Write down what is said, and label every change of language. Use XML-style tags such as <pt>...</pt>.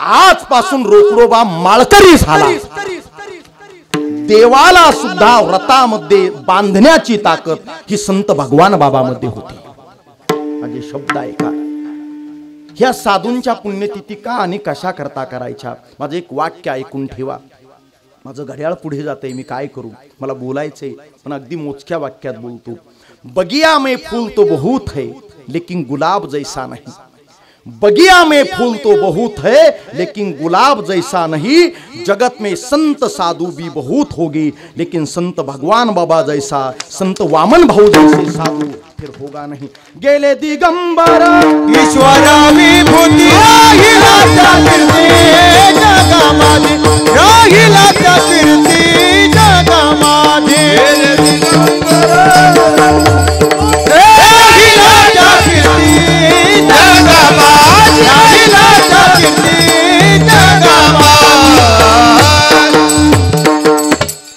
<mr>आजपासून रोकडोबा माळकरी झाला. देवाला सुद्धा व्रतामध्ये बांधण्याची ताकद ही संत भगवान बाबामध्ये होती. माझे शब्द ऐका. ह्या साधूंच्या पुण्यतिथी का आणि कशा करता करायच्या? माझं एक वाक्य ऐकून ठेवा. माझं घड्याळ पुढे जातंय, मी काय करू? मला बोलायचंय पण अगदी मोजक्या वाक्यात बोलतो.</mr> <hi>बगिया में फूल तो बहुत है लेकिन गुलाब जैसा नहीं. बगिया में फूल तो बहुत है लेकिन गुलाब जैसा नहीं. जगत में संत साधु भी बहुत होगी लेकिन संत भगवान बाबा जैसा, संत वामन भाऊ जैसे साधु फिर होगा नहीं.</hi> <mr>गेले दिगंबर ईश्वरा विभूती राहिला कीर्ती जगामध्ये, राहिला कीर्ती जगामध्ये. राहिला कीर्ती जगामध्ये, राहिला कीर्ती जगामध्ये.</mr>